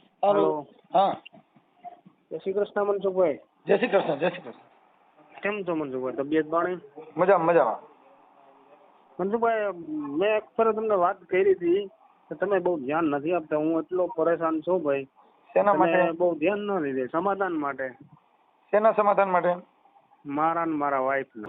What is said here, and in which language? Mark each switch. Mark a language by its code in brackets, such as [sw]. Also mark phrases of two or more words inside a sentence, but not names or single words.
[en] हेलो [hi] हाँ जय श्री कृष्ण मनसुख भाई। जय श्री कृष्ण जय श्री कृष्ण। [gu] કેમ છો मनसुख भाई? તબિયત પાણી મજામાં મજામાં। मनसुख ભાઈ, મેં એક ફરે તમને વાત કરી હતી કે તમે બહુ ધ્યાન નથી આપતા। હું એટલો પરેશાન છું ભાઈ, શેના તમે માટે? બહુ ધ્યાન ન લીધે સમાધાન માટે, શેના સમાધાન માટે? મારા ને મારા વાઈફ ને।